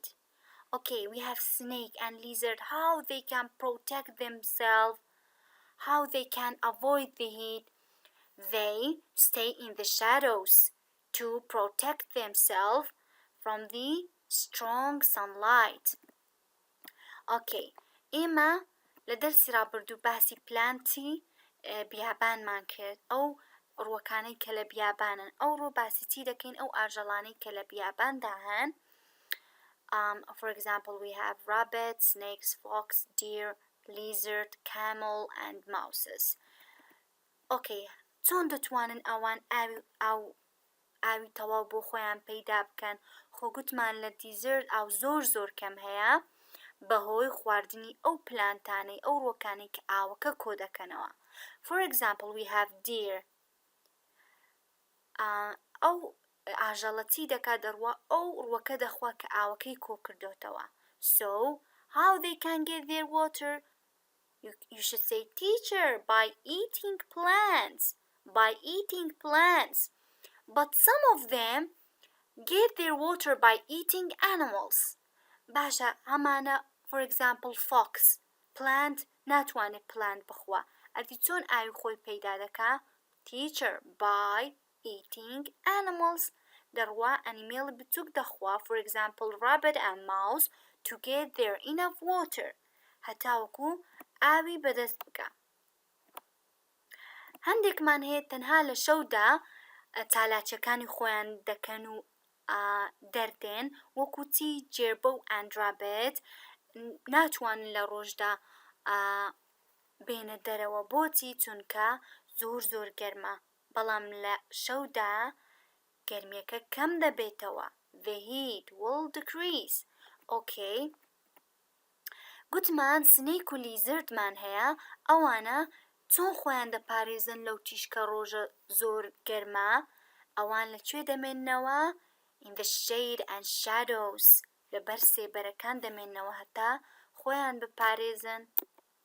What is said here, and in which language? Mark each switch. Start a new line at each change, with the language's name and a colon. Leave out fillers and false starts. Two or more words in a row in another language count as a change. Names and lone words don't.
English: Okay, we have snake and lizard, how they can protect themselves, how they can avoid the heat. They stay in the shadows to protect themselves from the strong sunlight.
Central Kurdish: Okay, ئێمە لە دەرسی ڕابردوو باسی پلانتی بیابانمان کرد، ئەو ڕووەکانەی کە لە بیابانن. ئەو ڕۆ باسی چی دەکەین؟ ئەو ئاژەڵانەی کە لە بیاباندا هەن.
English: For example, we have rabbits, snakes, fox, deer, lizard, camel and mouses.
Central Kurdish: Okay, چۆن دەتوانن ئەوان ئاوی تەواو بۆ خۆیان پەیدا بکەن؟ خۆ گوتمان لە دیزرت ئاو زۆر کەم هەیە بەهۆی خواردنی ئەو پلانتانەی ئەو ڕۆکانەی کە ئاوەکە کۆ دەکەنەوە.
English: For example, we have deer.
Central Kurdish: ئەو ئاژەڵە چی دەکا؟ دەڕوا ئەو ڕووەکە دەخوا کە ئاوەکەی کۆ کردوتەوە.
English: So, how they can get their water? You should say, teacher, by eating plants. By eating plants. But some of them get their water by eating animals.
Central Kurdish: باشە ئەمانە
English: for example fox plant
Central Kurdish: ناتوانێت plant بخوا ئەدی چۆن ئاوی خۆی پەیدا دەکا؟
English: teacher by eating animals
Central Kurdish: دەڕوا ئەنیمێڵی بچووک دەخوا
English: for example rabbit and mouse to get their enough water
Central Kurdish: هەتاوەکو ئاوی بەدەست بکە. هەندێکمان هەیە تەنها لە شەودا چالاکیەکانی خۆیان دەکەن و دەردێن وەکو چی؟ جێربە و ئەندرابێت ناتوانن لە ڕۆژدا بێنە دەرەوە. بۆچی؟ چونکە زۆر گەرمە، بەڵام لە شەودا گەرمیەکە کەم دەبێتەوە.
English: The heat will decrease. Okay.
Central Kurdish: گوتمان سنێک و لیزردمان هەیە، ئەوانە چۆن خۆیان دەپارێزن لەو تیشکە ڕۆژە زۆر گەرمە؟ ئەوان لەکوێ دەمێننەوە؟
English: in the shade and shadows
Central Kurdish: لەبەر سێبەرەکان دەمێننەوە هەتا خۆیان بپارێزن.